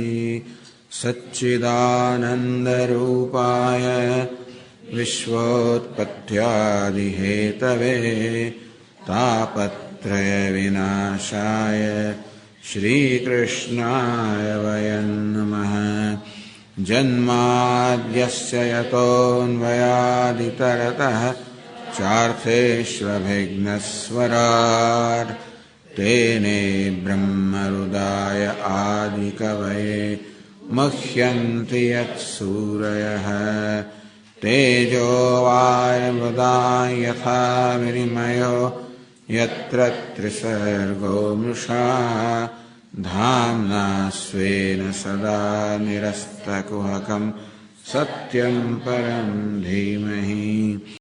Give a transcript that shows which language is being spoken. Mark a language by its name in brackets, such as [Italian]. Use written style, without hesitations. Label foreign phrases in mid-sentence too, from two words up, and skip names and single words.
[Sanskrit] સચ્ચિદાનંદરૂપાય વિશ્વોત્પત્યાદિહેતવે તાપત્રય વિનાશાય શ્રીકૃષ્ણાય વયં નમઃ. જન્માદ્યસ્ય યતોન્વયાદિતરતઃ ચાર્થેષ્વभिघ्नस्वराट् तेने ब्रह्महृदाय आदिकवये मह्यन्ति यत्सूरयः. तेजो वायुमृदां यथा विनिमयो यत्र त्रिसर्गो मृषा धाम्ना स्वेन सदा निरस्तकुहकं सत्यं परं धीमहि.